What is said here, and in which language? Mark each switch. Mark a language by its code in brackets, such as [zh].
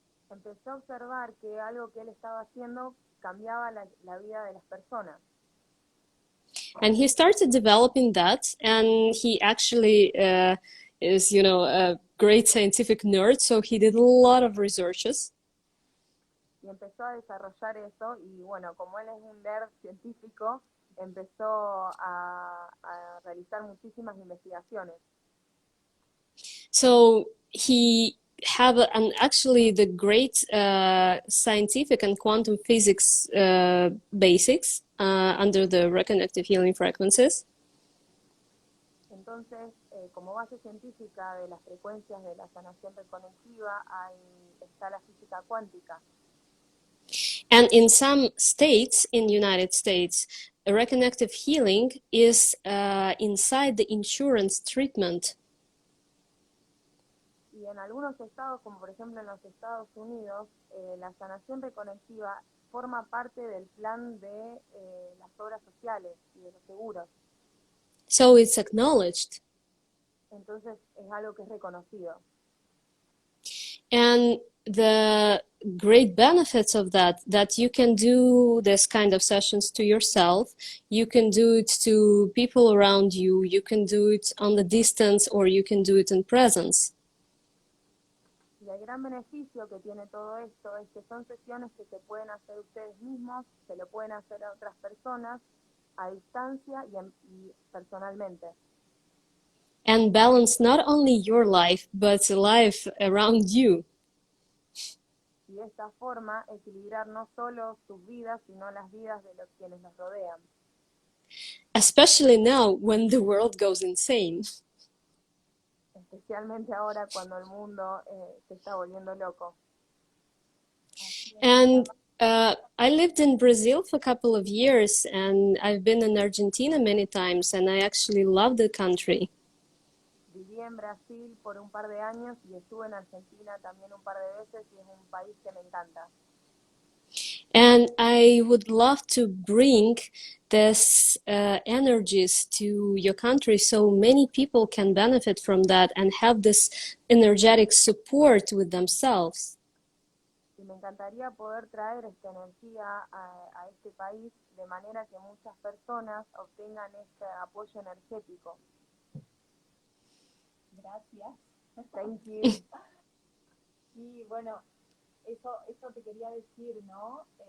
[es] Empezó a observar que algo que él estaba haciendo cambiaba la vida de las personas. [en] And he started developing that, and he actually is, a great scientific nerd, so he did a lot of researches. [es] Y empezó a desarrollar eso, y bueno, como él es un nerd científico, empezó a realizar muchísimas investigaciones. [en] So he have actually the great scientific and quantum physics basics under the Reconnective Healing frequencies. [es] Entonces, como base científica de las frecuencias de la sanación reconectiva, está la física cuántica. [en] And in some states in the United States, reconnective healing is inside the insurance treatment. [es] Y en algunos estados, como por ejemplo en los Estados Unidos, la sanación reconectiva forma parte del plan de las obras sociales y de los seguros. [en] So it's acknowledged. [es] Entonces es algo que es reconocido. [en] And the great benefits of that you can do this kind of sessions to yourself, you can do it to people around you, you can do it on the distance, or you can do it in presence. [es] Y el gran beneficio que tiene todo esto es que son sesiones que se pueden hacer ustedes mismos, se lo pueden hacer a otras personas, a distancia y personalmente. [en] And balance not only your life, but life around you. [es] Y de esta forma equilibrar no solo sus vidas, sino las vidas de los quienes nos rodean. [en] Especially now when the world goes insane. [es] Especialmente ahora cuando el mundo se está volviendo loco. [en] And I lived in Brazil for a couple of years, and I've been in Argentina many times, and I actually love the country. [es] Viví en Brasil por un par de años y estuve en Argentina también un par de veces y es un país que me encanta. [en] And I would love to bring this energies to your country so many people can benefit from that and have this energetic support with themselves. [es] Y me encantaría poder traer esta energía a este país de manera que muchas personas obtengan este apoyo energético. Gracias. [en] Thank you. [es] Y bueno, eso te quería decir, ¿no?